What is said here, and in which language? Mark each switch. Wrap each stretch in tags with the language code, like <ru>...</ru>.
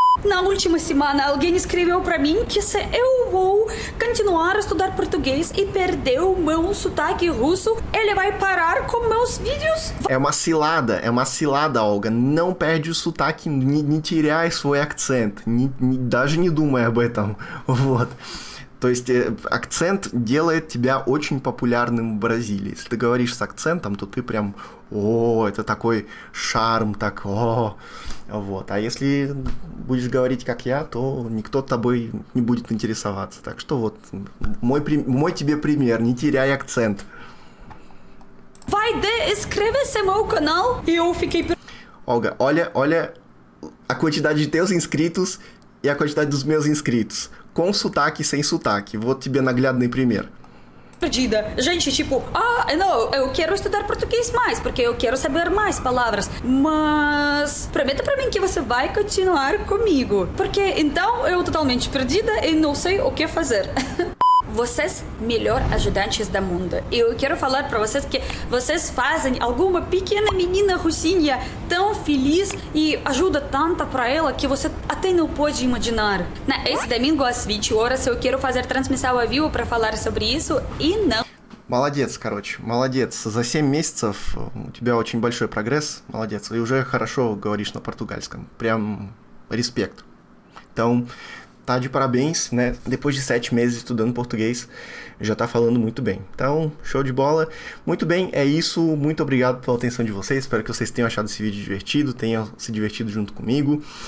<pt>Na última semana, alguém escreveu pra mim que se eu vou continuar a estudar português e perder o meu sotaque russo, ele vai parar com meus vídeos. É uma cilada, Olga. Não perde o sotaque,</pt> <ru>не теряй свой акцент. Даже не думай об этом. Вот. То есть акцент делает тебя очень популярным в Бразилии. Если ты говоришь с акцентом, то ты прям, это такой шарм, так, вот. А если будешь говорить как я, то никто тобой не будет интересоваться. Так что вот, мой тебе пример, не теряй акцент.</ru> <pt>Vai inscreva-se no meu canal. E eu fiquei... Olga, olha a quantidade de teus inscritos e a quantidade dos meus inscritos. Com sotaque e sem sotaque. Vou te naglядный пример. Perdida. Gente, tipo, não, eu quero estudar português mais, porque eu quero saber mais palavras. Mas prometa pra mim que você vai continuar comigo. Porque então eu totalmente perdida e não sei o que fazer. Vocês, melhor ajudantes do mundo. Eu quero falar pra vocês que vocês fazem alguma pequena menina russinha tão feliz e ajuda tanto pra ela que você até não pode imaginar. Esse domingo às 20 horas eu quero fazer transmissão ao vivo pra falar sobre isso e não...</pt> <ru>Молодец, молодец. За 7 месяцев у тебя очень большой прогресс. Молодец. И уже хорошо говоришь на португальском. Прям респект.</ru> <pt>Então... Tá de parabéns, né? Depois de 7 meses estudando português, já tá falando muito bem. Então, show de bola. Muito bem, é isso. Muito obrigado pela atenção de vocês. Espero que vocês tenham achado esse vídeo divertido, tenham se divertido junto comigo.</pt>